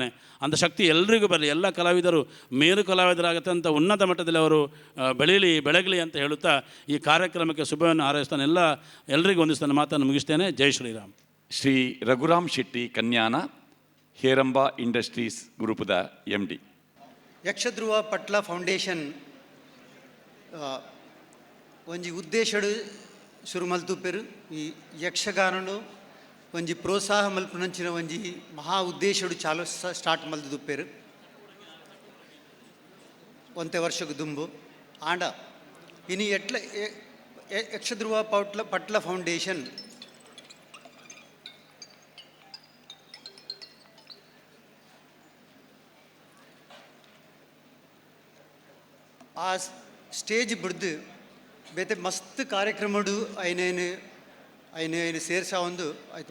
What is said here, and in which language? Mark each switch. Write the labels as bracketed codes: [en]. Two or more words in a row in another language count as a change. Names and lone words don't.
[kn] ಅಂಥ ಶಕ್ತಿ ಎಲ್ರಿಗೂ ಬರಲಿ, ಎಲ್ಲ ಕಲಾವಿದರು ಮೇಲು ಕಲಾವಿದರಾಗತ್ತಂಥ ಉನ್ನತ ಮಟ್ಟದಲ್ಲಿ ಅವರು ಬೆಳಗಲಿ ಅಂತ ಹೇಳುತ್ತಾ ಈ ಕಾರ್ಯಕ್ರಮಕ್ಕೆ ಶುಭವನ್ನು ಹಾರೈಸ್ತಾನೆ. ಎಲ್ರಿಗೂ ಒಂದಿಸ್ತಾನೆ ಮಾತನ್ನು ಮುಗಿಸ್ತೇನೆ. [hi] जय श्रीराम. [kn] ಶ್ರೀ ರಘುರಾಮ್ ಶೆಟ್ಟಿ ಕನ್ಯಾನ, ಹೇರಂಬ ಇಂಡಸ್ಟ್ರೀಸ್ ಗ್ರೂಪದ MD. [tcy] ಯಕ್ಷಧ್ರುವ ಪಟ್ಲ ಫೌಂಡೇಶನ್ ಒಂಜಿ ಉದ್ದೇಶಡು ಶುರು ಮಲ್ತುಪ್ಪೆರು. ಈ ಯಕ್ಷಗಾನನು ಒಂಜಿ ಪ್ರೋತ್ಸಾಹ ಮಲ್ಪುನಂಚಿನ ಒಂಜಿ ಮಹಾ ಉದ್ದೇಶಡು ಸ್ಟಾರ್ಟ್ ಮಲ್ತುಪ್ಪೆರು. ಒಂತೆ ವರ್ಷಕ್ಕೆ ದುಂಬು ಆಂಡ ಇನಿ ಯಕ್ಷಧ್ರುವ ಪಟ್ಲ ಫೌಂಡೇಶನ್ ಆ ಸ್ಟೇಜ್ ಬಿಡ್ದು ಬೇತೆ ಮಸ್ತ್ ಕಾರ್ಯಕ್ರಮಡು ಐನೇನು ಸೇರ್ಸ ಒಂದು ಆಯ್ತು.